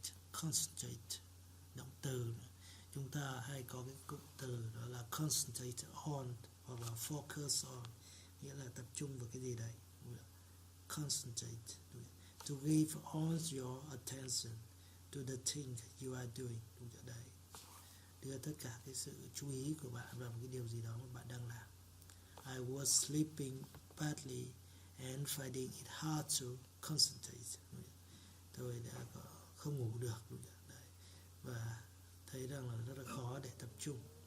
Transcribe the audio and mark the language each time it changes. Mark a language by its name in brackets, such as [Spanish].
[Vietnamese] Concentrate, động từ. Chúng ta hay có cái cụm từ đó là concentrate on hoặc là focus on, nghĩa là tập trung vào cái gì đấy. [English] Concentrate, to give all your attention to the thing you are doing, [Vietnamese] đúng chưa? Đấy, đưa tất cả cái sự chú ý của bạn vào một cái điều gì đó mà bạn đang làm. [English] I was sleeping badly and finding it hard to concentrate. [Vietnamese] Tôi đã không ngủ được, đúng chưa? Đấy, và thấy rằng là rất là khó để tập trung.